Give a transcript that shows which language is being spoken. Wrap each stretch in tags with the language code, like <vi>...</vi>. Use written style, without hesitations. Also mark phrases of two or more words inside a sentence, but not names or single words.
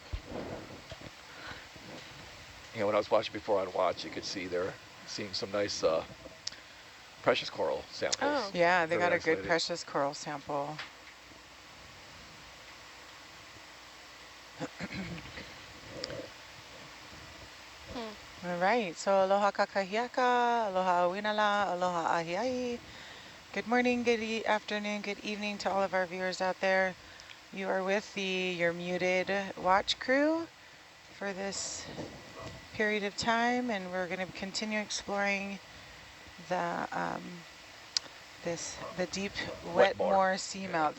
<en>You know, when I was watching before I'd watch, you could see they're seeing some nice precious coral samples. Oh. Yeah, they Very got a good isolated. precious coral sample. All right, so</en> <haw>aloha kakahiaka, aloha awinala, aloha ahiai.</haw> <en>Good morning, good afternoon, good evening to all of our viewers out there. You are with your muted watch crew for this period of time, and we're going to continue exploring the the deep Wetmore seamount.</en>